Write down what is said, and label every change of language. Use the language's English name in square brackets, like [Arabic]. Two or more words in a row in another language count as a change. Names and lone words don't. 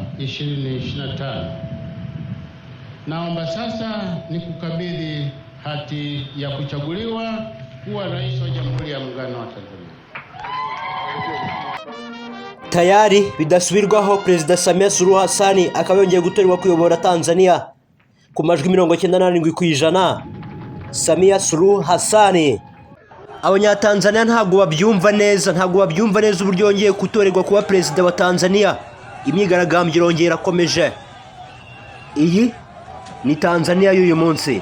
[Swahili] 2025. Naomba sasa nikukabidhi hati ya kuchaguliwa kuwa rais wa Jamhuri ya Muungano wa Tanzania. [Kinyarwanda] Tayari bidasubirwaho Perezida Samia Suluhu Hassan akaba yongeye gutorerwa kuyobora Tanzania ku majwi 97%. Samia Suluhu Hassan. Abanyatanzania ntabwo babyumva neza uburyo yongeye gutorerwa kuba perezida wa Tanzania. Imyigaragambyo irongera irakomeje. Iyi ni Tanzania y'uyu munsi.